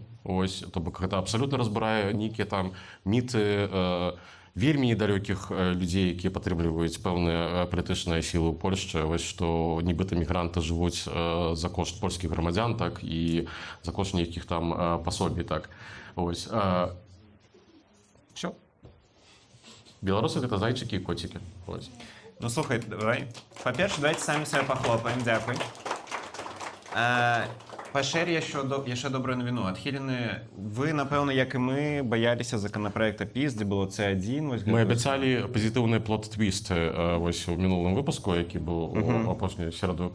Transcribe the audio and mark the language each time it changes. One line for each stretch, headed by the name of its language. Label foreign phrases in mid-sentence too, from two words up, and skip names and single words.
Belarusian: Ось, то бок, гэта абсалютна разбурае нейкія там міты вельмі недалёкіх людзей, якія падтрымліваюць пэўныя палітычныя сілы ў Польшчы, вось, што нібыта мігранты жывуць за кошт польскіх грамадзян, так, і за кошт нейкіх там пасобій, так. Ось. Всё. Беларусы гэта зайчыкі і коцікі. Ось. Ну, слухай, давай.
Ukrainian: Па-перше, давайте самі себе похлопаем, дякуй.
Belarusian: Пашэр яшчэ добрую навіну. Адхілены, вы, напэўна, як і мы, баяліся законапраекта ПІС, дзе было С1. Мы абяцалі пазітыўны плот-твіст вось у мінулым выпуску, які быў у апошнюю сераду.